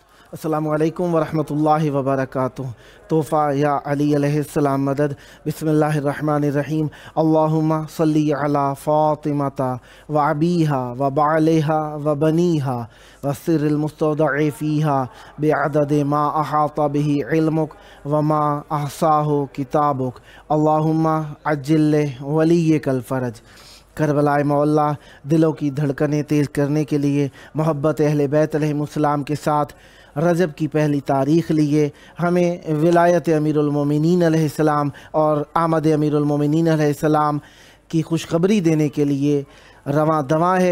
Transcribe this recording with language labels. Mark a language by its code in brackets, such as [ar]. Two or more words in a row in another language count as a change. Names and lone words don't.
[ar] السلام علیکم ورحمۃ اللہ وبرکاتہ۔ [ur] تحفہ یا علی [ar] علیہ السلام [ur] مدد۔ [ar] بسم اللہ الرحمن الرحیم۔ اللہم صلی علی فاطمۃ و ابیہا و بعلہا و بنیہا والسر المستودع فیہا بعدد ما احاط بہ علمک وما احصاہ کتابک اللہم عجل ولیک الفرج۔ [ur] کربلائے مولا دلوں کی دھڑکنیں تیز کرنے کے لیے محبت اہل بیت [ar] علیہ السلام [ur] کے ساتھ رجب کی پہلی تاریخ لیے ہمیں ولایت امیر المومنین [ar] علیہ السلام [ur] اور آمد امیر المومنین [ar] علیہ السلام [ur] کی خوشخبری دینے کے لیے رواں دواں ہے۔